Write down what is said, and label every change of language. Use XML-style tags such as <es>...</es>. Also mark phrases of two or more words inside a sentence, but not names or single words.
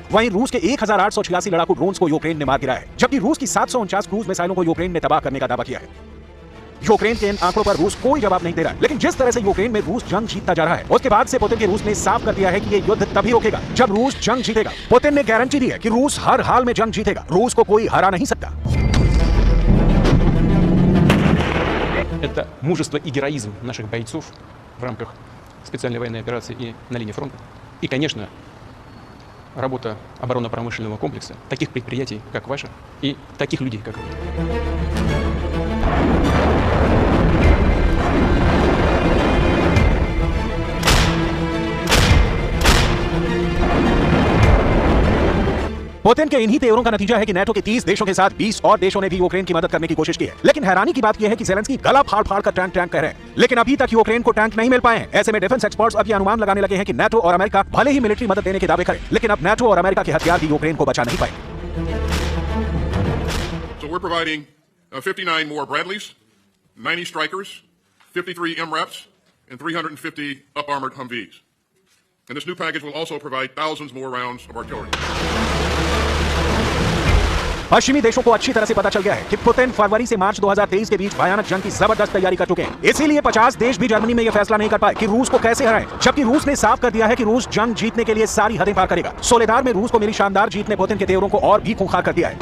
<hi>वहीं रूस के 1,886 लड़ाकू ड्रोन्स को यूक्रेन ने मार गिराया है, जबकि रूस की 749 क्रूज मिसाइलों को यूक्रेन ने तबाह करने का दावा किया है। यूक्रेन के इन आंकड़ों पर रूस कोई जवाब नहीं दे रहा है। लेकिन जिस तरह से यूक्रेन में रूस जंग जीतता जा रहा है, उसके बाद से पुतिन के रूस ने साफ कर दिया है कि ये युद्ध तभी रोकेगा जब रूस जंग जीतेगा। पुतिन ने गारंटी दी है कि रूस हर हाल में जंग जीतेगा, रूस को कोई हरा नहीं सकता।</hi> <ru>Это мужество и героизм наших бойцов в рамках специальной военной операции и на линии фронта. И, конечно, работа оборонно-промышленного комплекса, таких предприятий, как ваше, и таких людей, как вы.</ru> <hi>पुतिन के इन्हीं तेवरों का नतीजा है कि नेटो के 30 देशों के साथ 20 और देशों ने भी यूक्रेन की मदद करने की कोशिश की है। लेकिन हैरानी की बात यह है कि ज़ेलेंस्की गला फाड़ फाड़ कर टैंक कह रहे हैं, लेकिन अभी तक यूक्रेन को टैंक नहीं मिल पाए हैं। ऐसे में</hi> <en>defense experts</en> <hi>अब ये अनुमान लगाने लगे हैं कि नेटो और अमेरिका भले ही मिलिट्री मदद देने के दावे करें, लेकिन अब नेटो और अमेरिका के हथियार भी यूक्रेन को बचा नहीं पाएंगे।</hi> <en>So we're providing 59 more Bradleys, 90 Strykers, 53 MRAPs, and 350 up-armored Humvees. And this new package will also provide thousands more rounds of artillery.</en> <hi>पश्चिमी देशों को अच्छी तरह से पता चल गया है कि पुतिन फरवरी से मार्च 2023 के बीच भयानक जंग की जबरदस्त तैयारी कर चुके हैं। इसीलिए 50 देश भी जर्मनी में यह फैसला नहीं कर पाए कि रूस को कैसे हराएं, जबकि रूस ने साफ कर दिया है कि रूस जंग जीतने के लिए सारी हदें पार करेगा। सोलेदार में रूस को मिली शानदार जीत ने पुतिन के तेवरों को और भी खूंखार कर दिया है।</hi>